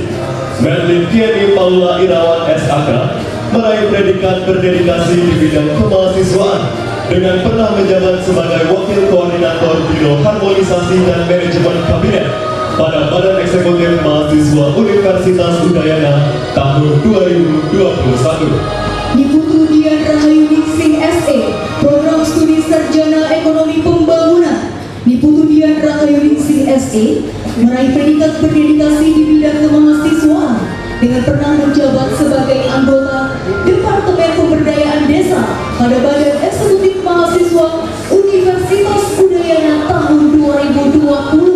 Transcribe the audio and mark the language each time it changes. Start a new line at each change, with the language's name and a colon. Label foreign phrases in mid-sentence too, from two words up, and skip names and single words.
Indonesian: Merlin Tieni Paula Irawan SAK meraih predikat berdedikasi di bidang kemahasiswaan dengan pernah menjabat sebagai Wakil Koordinator Biro Harmonisasi dan Manajemen Kabinet pada Badan Eksekutif Mahasiswa Universitas Udayana tahun 2021. Diputu Dian Rahayu Ningsih SE, Program Studi Sarjana Ekonomi Pembangunan. Diputu Dian Rahayu Ningsih SE meraih predikat berdedikasi di bidang kemahasiswaan dengan pernah menjabat sebagai anggota Departemen Pemberdayaan Desa pada Badan Eksekutif Mahasiswa Universitas Udayana tahun 2020.